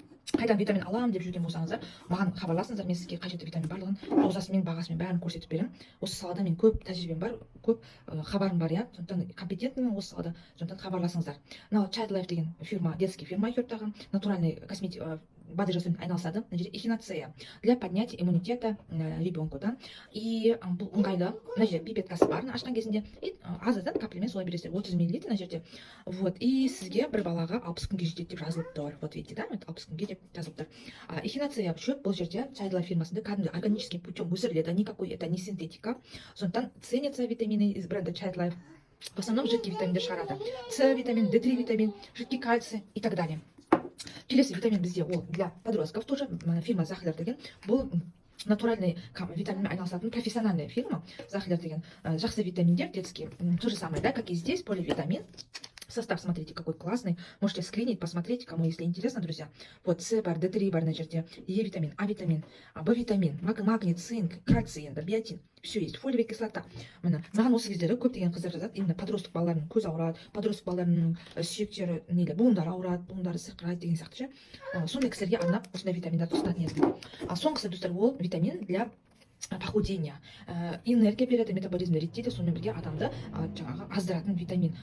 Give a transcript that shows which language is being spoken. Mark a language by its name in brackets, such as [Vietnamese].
[Kazakh] Қайдан витамин аламын деп жүрген болсаңыздар, маған хабарласыңыздар, мен сізге қажетті витамин барлығын дозасымен, бағасымен бәрін көрсетіп беремін. Осы салада мен көп тәжірибем бар, көп хабарым бар, иә. Сондықтан компетентный осы салада, сондықтан хабарласыңыздар. Мынау Child Life деген фирма, детский фирма Айхерттағы, натуральный БАДы жасаумен айналысады. Мына жерде [Russian] эхиноцея для поднятия иммунитета ребенку, да. [Kazakh] И бұл ыңғайлы. Мына жерде пипеткасы бар ашқан кезінде. И аздан каплямен солай бересіздер. 30 мл мына жерде. Вот. И сізге бір балаға 60 күнге жетеді деп жазылып тұр. [Russian] Вот видите, да? [Kazakh] 60 күнге деп жазылып тұр. Эхиноцея шөп бұл жерде Чайдла фирмасында кәдімгі [Russian] органическим путем [Kazakh] өсіріледі. [Russian] Никакой это не синтетика. Сондықтан ценятся витамины из бренда Childlife. В основном жидкий витаминдер шығарады. С витамин, D3 витамин, жидкий кальций и так далее. [Kazakh] Келесі витамин бізде ол [Russian] для подростков тоже фирма Захлер деген. [Kazakh] Бұл натуральный витаминмен айналысатын профессиональная фирма Захлер деген. Жақсы витаминдер [Russian] детские. То же самое, да, как и здесь, поливитамин. Состав, смотрите, какой классный. Можете скринить, посмотреть, кому если интересно, друзья. Вот С бар, D3 бар на жерде, Е витамин, А витамин, Б витамин, магний, цинк, кальций, биотин. Все есть. Фолиевая кислота. [Kazakh] Маған осы кездері көптеген қыздар жазады, [Russian] именно подросток [Kazakh] балаларының көз ауырады, подросток балаларының сүйектері нейлі, буындары ауырады, буындары сырқырайды деген сияқты ше. Сондай кісілерге арнап осындай витаминдарды ұсынатын едім. Соңғысы, достар, ол витамин [Russian] для похудения. [Kazakh] Энергия береді, метаболизмді реттейді, сонымен бірге адамды жаңағы аздыратын витамин.